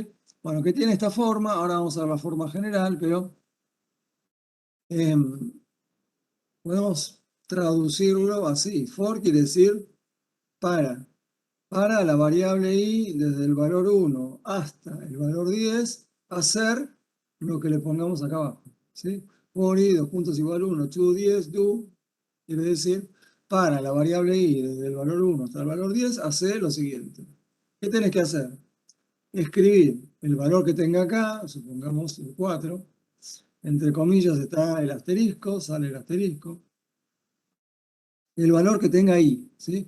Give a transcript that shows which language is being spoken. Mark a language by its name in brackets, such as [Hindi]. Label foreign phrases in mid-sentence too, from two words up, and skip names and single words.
[Spanish] Bueno, que tiene esta forma, ahora vamos a ver la forma general, pero podemos traducirlo así. For quiere decir para. Para la variable i, desde el valor 1 hasta el valor 10, hacer lo que le pongamos acá abajo, ¿sí? [English] For i, [Spanish] 2 puntos igual 1, [English] to 10, do, [Spanish] quiere decir, para la variable i, desde el valor 1 hasta el valor 10, hace lo siguiente. ¿Qué tenés que hacer? Escribir el valor que tenga acá, supongamos el 4, entre comillas está el asterisco, sale el asterisco, el valor que tenga i, ¿sí?